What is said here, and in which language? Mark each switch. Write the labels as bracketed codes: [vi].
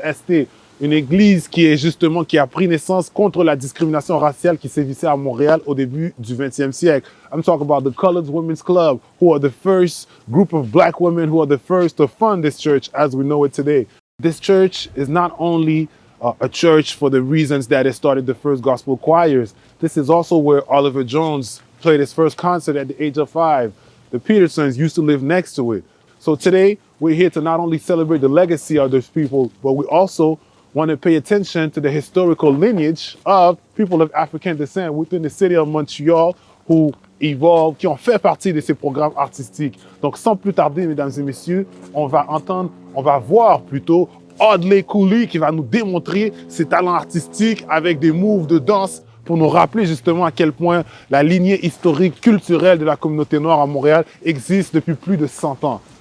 [fr] Esté, une église qui a pris naissance contre la discrimination raciale qui sévissait à Montréal au début du 20e siècle. [en] I'm talking about the Colored Women's Club, who are the first group of black women who are the first to fund this church as we know it today. This church is not only a church for the reasons that it started the first gospel choirs. This is also where Oliver Jones played his first concert at the age of 5. The Petersons used to live next to it. So today, we're here to not only celebrate the legacy of those people, but we also want to pay attention to the historical lineage of people of African descent within the city of Montreal who evolved, qui ont fait partie de ces programmes artistiques. [fr] Donc, sans plus tarder, mesdames et messieurs, on va voir plutôt Audley Cooley qui va nous démontrer ses talents artistiques avec des moves de danse pour nous rappeler justement à quel point la lignée historique, culturelle de la communauté noire à Montréal existe depuis plus de 100 ans.